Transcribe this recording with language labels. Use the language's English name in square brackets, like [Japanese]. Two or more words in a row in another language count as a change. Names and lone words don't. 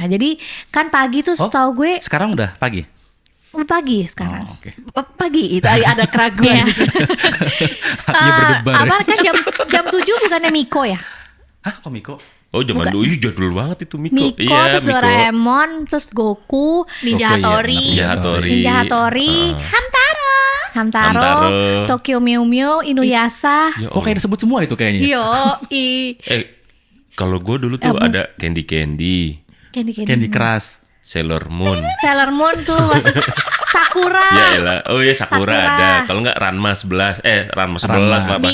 [Indonesian] Jadi kan pagi tuh Oh. setahu gue Sekarang udah pagi? pagi sekarang. Oh, oke. Pagi itu ada keraguan. Hatinya berdebar. Apa kan jam 7 bukannya Miko ya? Hah, kok Miko? Oh zaman dulu ih, jadul banget itu Miko. Miko, Iya, terus Doraemon, terus Goku, Ninja Goku, iya, Hattori. Ninja Hattori. Ninja Hattori, Hamtaro, Tokyo Mew Mew, Inuyasha. Ya Kok kayak disebut semua itu kayaknya? Yo, Kalau gue dulu tuh ada Candy Candy, Candy Crush. Sailor Moon. Sailor Moon tuh masih Sakura. Ya elah. Oh ya Sakura Sakura. ada. Kalau enggak Ranma 11. Ranma 11 lah Pak.